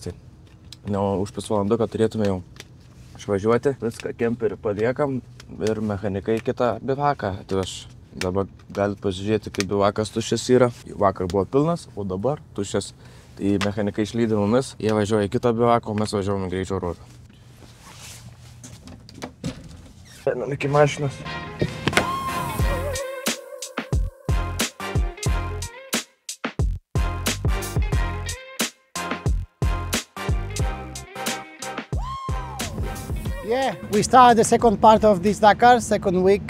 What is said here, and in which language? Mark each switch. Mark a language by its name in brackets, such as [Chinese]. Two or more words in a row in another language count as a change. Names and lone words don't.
[Lithuanian] Tai už pusvalanduką turėtume jau išvažiuoti, viską kemperį paliekam ir mechanikai kitą bivaką atveš. Dabar galite pasižiūrėti, kaip bivakas tuščias yra. Vakar buvo pilnas, o dabar tuščias. Tai mechanikai išlydi mumis, jie važiuoja į kitą bivaką, o mes važiuojame greičio ruožą. Einam iki mašinos. [English] Yeah, we start the second part of this Dakar, second week.